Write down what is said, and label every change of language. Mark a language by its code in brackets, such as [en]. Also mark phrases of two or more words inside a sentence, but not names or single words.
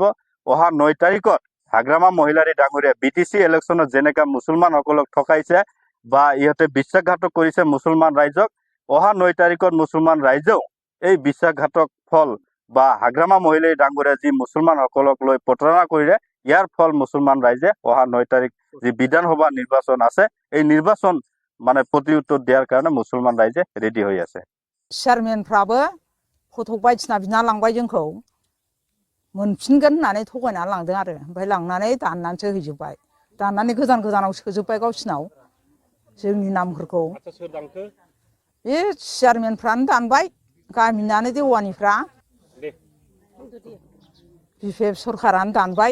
[as] অহা 9 তাৰিখত হাগ্ৰামা মহিলাৰী ডাঙৰীয়া BTC ইলেকশ্যনত যেনেকা মুছলমানসকলক ঠকাইছে বা ইহঁতে বিশ্বাসঘাতক কৰিছে মুছলমান ৰাইজক, অহা 9 তাৰিখত মুছলমান ৰাইজেও এই বিশ্বাসঘাতক ফল বা হাগ্ৰামা মহিলাৰী ডাঙৰীয়া যি মুছলমানসকলক লৈ প্ৰতাৰণা কৰিলে, ইয়াৰ ফল মুছলমান রাইজে অহা 9 তারিখ যে বিধানসভা নির্বাচন আছে এই নির্বাচন মানে প্রতিউত্তর [bn] দেওয়ার কারণে মুসলমান রাইজে রেডি হয়ে আছে। [brx] চেয়ারম্যানफ्राबो फट' बायदिसिना बिना लांबाय जोंखौ मोनफिनगोन होननानै थगायना लांदों आरो ओमफ्राय लांनानै दाननानैसो हैजोबबाय। दाननानै गोजान गोजानाव सोजोबबाय गावसिनाव जोंनि नामफोरखौ। बे चेयारमेनफ्रानो दानबाय, गामिनानो देवानिफ्रा BPF सरखारानो दानबाय।